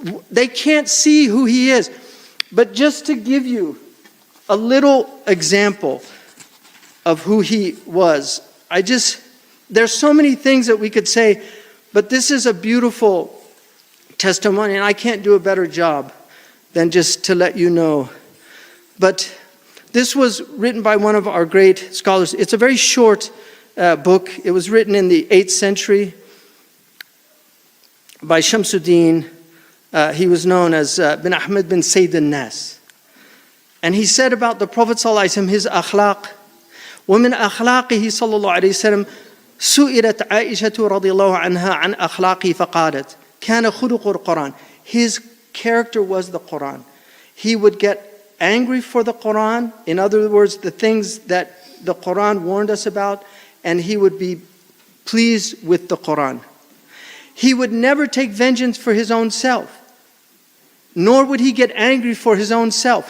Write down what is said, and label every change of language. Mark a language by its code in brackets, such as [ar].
[en] They can't see who he is. But just to give you a little example of who he was, there's so many things that we could say, but this is a beautiful testimony, and I can't do a better job than just to let you know. But this was written by one of our great scholars. It's a very short book. It was written in the 8th century by Shamsuddin. He was known as bin Ahmed bin Sayyid al-Nas. And he said about the Prophet ﷺ, his akhlaq, [ar] ومن أخلاقه صلى الله عليه وسلم سئلت عائشة رضي الله عنها عن أخلاقه فقالت كان خلق القرآن. [en] His character was the Qur'an. He would get angry for the Qur'an, in other words, the things that the Qur'an warned us about, and he would be pleased with the Qur'an. He would never take vengeance for his own self, nor would he get angry for his own self.